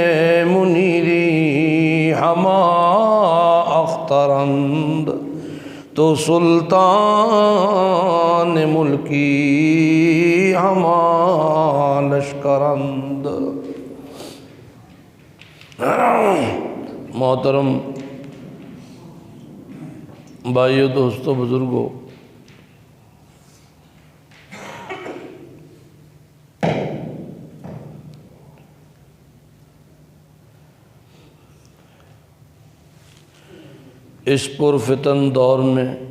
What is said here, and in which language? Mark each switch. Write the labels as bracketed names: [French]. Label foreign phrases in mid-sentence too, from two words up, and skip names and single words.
[Persian] منیری ہما اخترند تو تو سلطان ملکی ہماں لشکرند۔ [Urdu] محترم بھائیو، دوستو، بزرگو، اس پرفتن دور میں